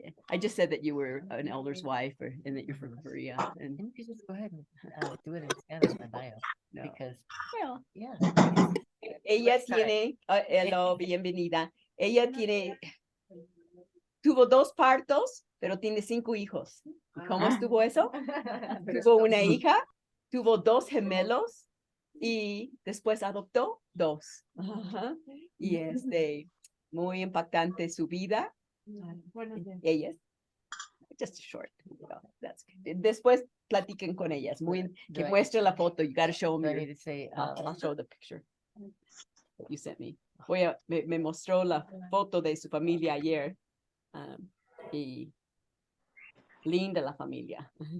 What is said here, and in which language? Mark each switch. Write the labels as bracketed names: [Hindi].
[English] I just said that you were an elder's wife and that you're from Korea. And you just go ahead and do it in Spanish, my bio, no. because Well, yeah. [Spanish] ella tiene, hello, bienvenida. Ella tuvo 2 partos, pero tiene 5 hijos. ¿Y cómo estuvo eso? Tuvo una hija, tuvo 2 gemelos y después adoptó 2. Y muy impactante su vida. Ellas, [English] just short. [Spanish] Después platiquen con ellas. Que muestre la foto. [English] You gotta show me. I'll show the picture that you sent me. [Spanish] Me mostró la foto de su familia ayer. Y linda la familia.